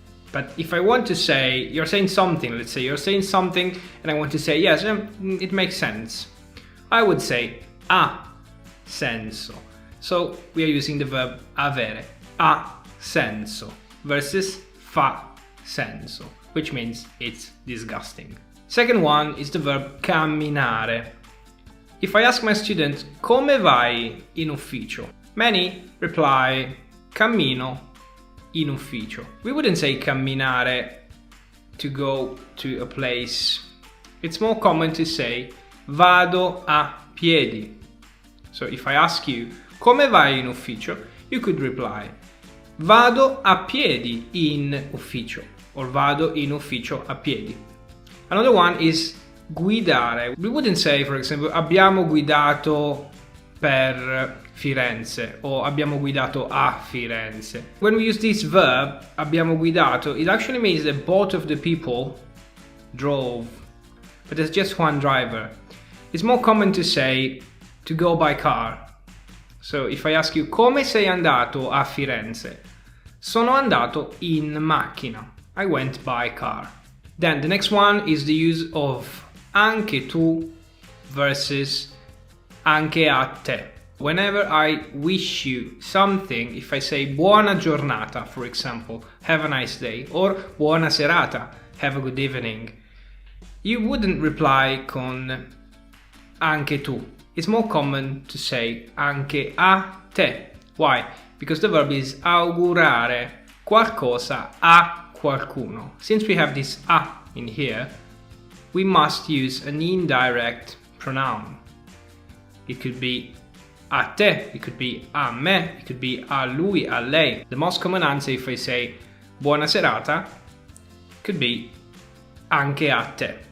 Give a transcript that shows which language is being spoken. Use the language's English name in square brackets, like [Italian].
[English] But if I want to say, you're saying something, let's say you're saying something and I want to say, yes, it makes sense, I would say [Italian] ha senso. [English] So we are using the verb avere, [Italian] ha senso, [English] versus [Italian] fa senso, [English] which means it's disgusting. Second one is the verb camminare. If I ask my student, [Italian] come vai in ufficio? [English] Many reply, [Italian] cammino in ufficio. [English] We wouldn't say camminare to go to a place. It's more common to say [Italian] vado a piedi. [English] So if I ask you [Italian] come vai in ufficio, [English] you could reply [Italian] vado a piedi in ufficio [English] or [Italian] vado in ufficio a piedi. [English] Another one is guidare. We wouldn't say, for example, [Italian] abbiamo guidato per Firenze [English] or [Italian] abbiamo guidato a Firenze. [English] When we use this verb, [Italian] abbiamo guidato, [English] it actually means that both of the people drove, but there's just one driver. It's more common to say to go by car. So if I ask you [Italian] come sei andato a Firenze? Sono andato in macchina. [English] I went by car. Then the next one is the use of [Italian] anche tu [English] versus Angeate. Whenever I wish you something, if I say [Italian] buona giornata, [English] for example, have a nice day, or [Italian] buona serata, [English] have a good evening, you wouldn't reply [Italian] con anche tu. [English] It's more common to say [Italian] anche a te. [English] Why? Because the verb is [Italian] augurare qualcosa a qualcuno. [English] Since we have this a in here, we must use an indirect pronoun. It could be a te, it could be a me, it could be a lui, a lei. The most common answer if I say [Italian] buona serata [English] could be [Italian] anche a te.